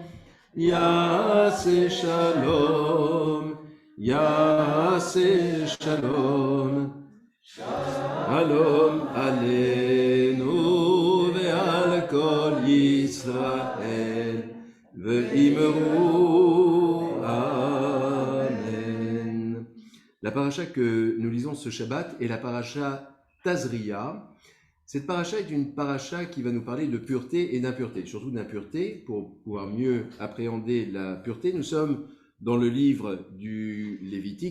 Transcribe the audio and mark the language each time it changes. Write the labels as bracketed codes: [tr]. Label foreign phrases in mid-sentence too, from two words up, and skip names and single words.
[he] יעשה שלום, יעשה שלום, שלום עלינו ועל כל ישראל ואמרו amen. [fr] La paracha que nous lisons ce Shabbat est la paracha Tazria. Cette paracha est une paracha qui va nous parler de pureté et d'impureté, surtout d'impureté. Pour pouvoir mieux appréhender la pureté, nous sommes dans le livre du Lévitique.